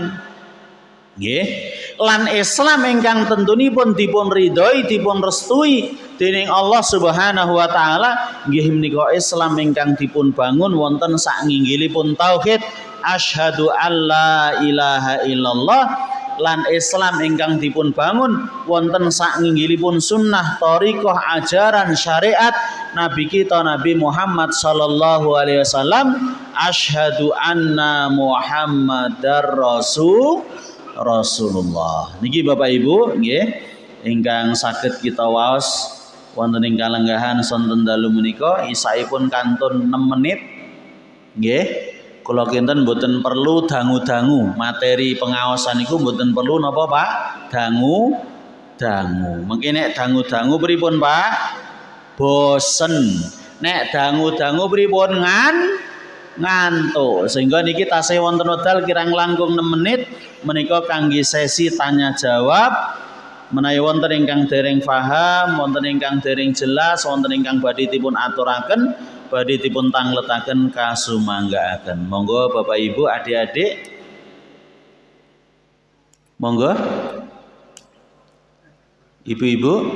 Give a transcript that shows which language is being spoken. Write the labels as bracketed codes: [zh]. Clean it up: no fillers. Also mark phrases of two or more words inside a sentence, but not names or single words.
[jv] Nggih. Lan Islam ingkang tentunipun dipun ridhoi, dipun restui dening [ar] الله سبحانه و [jv] taala, nggih menika Islam ingkang dipun bangun wonten sak nginggilipun tauhid [ar] أشهد أن لا إله إلا الله, [jv] lan Islam ingkang dipun bangun wonten sak nginggilipun sunnah thariqah ajaran syariat Nabi kita Nabi Muhammad [ar] صلى الله عليه وسلم, أشهد أن محمدا رسول الله. [jv] Niki Bapak Ibu nggih ingkang saged kita waos wonten ing kalenggahan sonten dalu menika isaipun kantun 6 menit nggih. Kula kinten mboten perlu dangu-dangu, materi pengaosan niku mboten perlu napa Pak? Dangu. Mengki nek dangu-dangu pripun Pak? Bosen. Nek dangu-dangu pripun ngantuk. Sehingga niki tasih wonten wekdal kirang langkung 6 menit menika kangge sesi tanya jawab. Menawi wonten ingkang dereng paham, wonten ingkang dereng jelas, wonten ingkang badhe dipun aturaken, badhe dipun tangletaken kasumanggaaken. Monggo Bapak Ibu, adik-adik. Monggo. Ibu-ibu.